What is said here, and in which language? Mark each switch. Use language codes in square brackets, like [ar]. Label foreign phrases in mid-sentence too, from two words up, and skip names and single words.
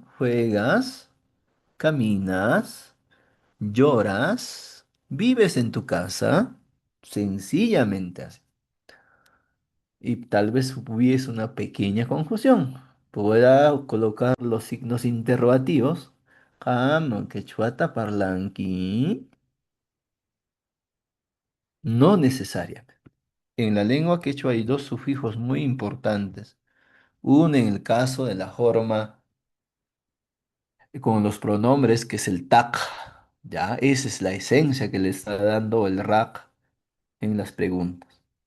[es] Juegas, caminas, lloras, vives en tu casa, sencillamente así. Y tal vez hubiese una pequeña confusión. Pueda colocar los signos interrogativos. [qu] Jam, quechuata, parlanqui. [es] No necesariamente. En la lengua quechua hay dos sufijos muy importantes. Uno en el caso de la forma con los pronombres, que es el tak. Ya, esa es la esencia que le está dando el rak en las preguntas.